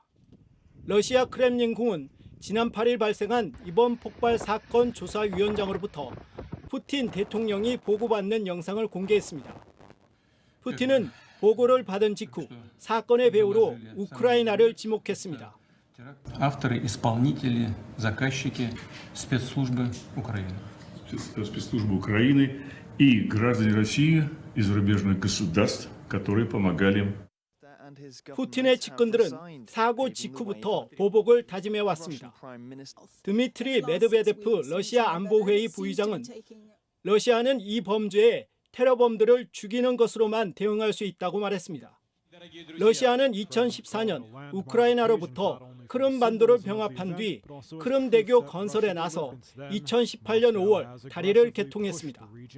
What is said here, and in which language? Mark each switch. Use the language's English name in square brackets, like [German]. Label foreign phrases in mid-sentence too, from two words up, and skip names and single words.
[Korean] 러시아 크렘린궁은 지난 8일 발생한 이번 폭발 사건 조사위원장으로부터 푸틴 대통령이 보고받는 영상을 공개했습니다. 푸틴은 보고를 받은 직후 사건의 배후로 우크라이나를 지목했습니다. [Russian] Авторы, исполнители, заказчики, спецслужбы Украины. Спецслужбы Украины и граждане России и зарубежных государств, которые помогали им. [Korean] 푸틴의 측근들은 사고 직후부터 보복을 다짐해왔습니다. 드미트리 메드베데프 러시아 안보회의 부의장은 러시아는 이 범죄에 테러범들을 죽이는 것으로만 대응할 수 있다고 말했습니다. 러시아는 2014년 우크라이나로부터 크림반도를 병합한 뒤 크림대교 건설에 나서 2018년 5월 다리를 개통했습니다.